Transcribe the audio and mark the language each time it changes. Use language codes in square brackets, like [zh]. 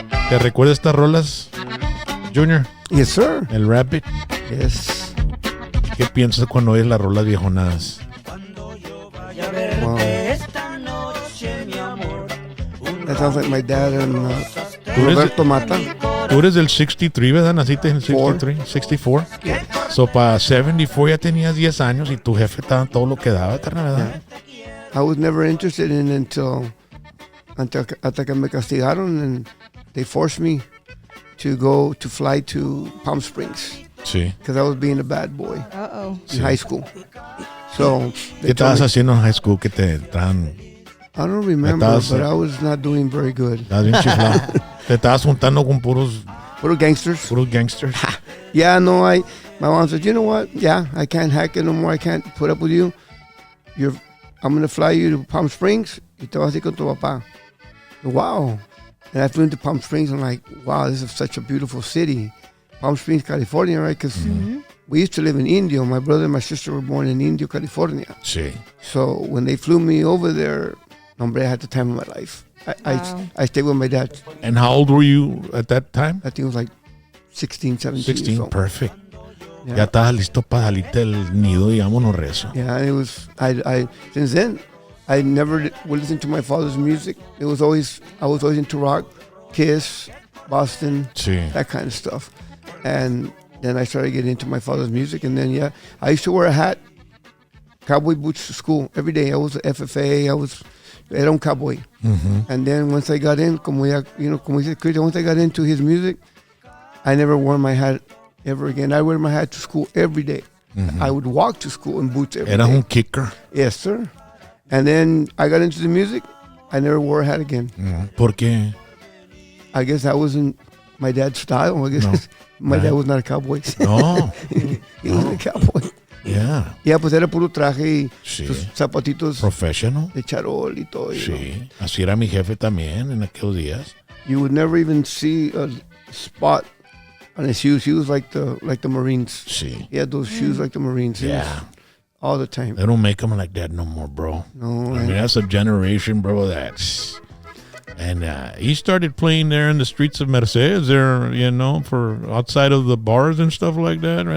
[es] ¿Te recuerdas estas rolas, Junior? [en] Yes, sir. [es] El Rabbit. [en] Yes. [es] ¿Qué piensas cuando oyes las rolas viejonadas? [en] Wow. That sounds like my dad and Roberto Mata. [es] Tú eres del 63, ¿verdad? Naciste en el 63, 64. So, para 74 ya tenías 10 años y tu jefe estaba todo lo que daba, carnal, ¿verdad? [en] I was never interested in it [es] hasta que me castigaron [en] and they forced me to fly to Palm Springs. [es] Sí. [en] Because I was being a bad boy Uh-oh. in high school. So [es] ¿Qué estabas haciendo en high school que te traen? [en] I don't remember, [es] Estabas, [en] but I was not doing very good. [es] Estabas bien chiflado. Te estabas juntando con puros gangsters. Puros gangsters. [en] Yeah, no, my mom said, you know what? Yeah, I can't hack it no more. I can't put up with you. I'm going to fly you to Palm Springs. [es] Y te vas a ir con tu papá. [en] Wow. And I flew into Palm Springs. I'm like, wow, this is such a beautiful city. Palm Springs, California, right? Because we used to live in Indio. My brother and my sister were born in Indio, California. [es] Sí. [en] So when they flew me over there, hombre, I had the time of my life. I stayed with my dad. And how old were you at that time? I think it was like 16, 17. 16, so. perfect. Yeah. [es] Ya estabas listo para salirte del nido y vámonos rezo. [en] Yeah, it was. I since then, I never would listen to my father's music. I was always into rock, Kiss, Boston, that kind of stuff. And then I started getting into my father's music. And then, I used to wear a hat, cowboy boots to school every day. I was a FFA. [es] Era un cowboy. Mm-hmm. [en] And then once I got in, [es] como dice Chris, [en] once I got into his music, I never wore my hat ever again. I wear my hat to school every day. Mm-hmm. I would walk to school in boots every day. [es] Era un kicker. [en] Yes, sir. And then I got into the music. I never wore a hat again. [es] ¿Por qué? [en] I guess that wasn't my dad's style. I guess my dad was not a cowboy. No. He wasn't a cowboy. Yeah. [es] Yeah, pues era puro traje y sus zapatitos [en] Professional. [es] de charol y todo. Sí. Así era mi jefe también en aquellos días. [en] You would never even see a spot on his shoes. He was like the Marines. [es] Sí. [en] He had those shoes like the Marines. Yeah. All the time. They don't make them like that no more, bro. No. I mean, that's a generation, bro. And he started playing there in the streets of Mercedes there, for outside of the bars and stuff like that, right?